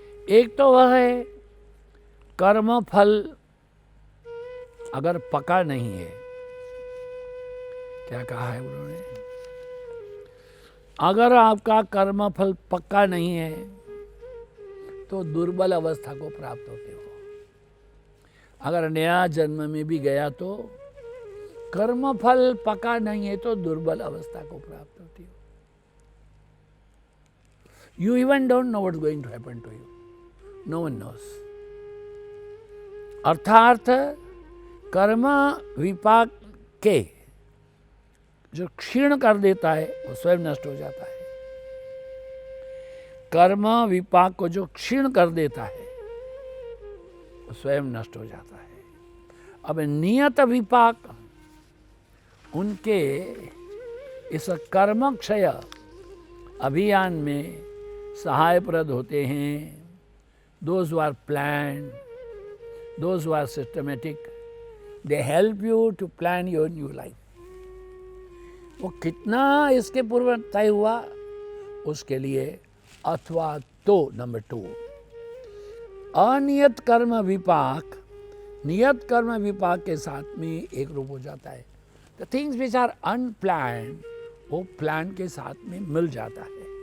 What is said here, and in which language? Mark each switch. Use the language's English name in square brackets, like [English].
[Hindi] एक तो वह है कर्म फल अगर पका नहीं है, क्या कहा है उन्होंने, अगर आपका कर्म फल पक्का नहीं है तो दुर्बल अवस्था को प्राप्त होते हो। अगर नया जन्म में भी गया तो कर्म फल पका नहीं है तो दुर्बल अवस्था को प्राप्त होती हो। [English] You even don't know what's going to happen to you. No one knows. [Hindi] अर्थात कर्म विपाक के जो क्षीण कर देता है वो स्वयं नष्ट हो जाता है। कर्म विपाक को जो क्षीण कर देता है वो स्वयं नष्ट हो जाता है। अब नियत विपाक उनके इस कर्म क्षय अभियान में सहायप्रद होते हैं। [English] Those who are planned, those who are systematic, they help you to plan your new life. [Hindi] वो कितना इसके पूर्व तय हुआ उसके लिए, अथवा तो नंबर 2 अनियत कर्म विपाक नियत कर्म विपाक के साथ में एक रूप हो जाता है। [English] the things which are unplanned [Hindi] वो प्लान के साथ में मिल जाता है।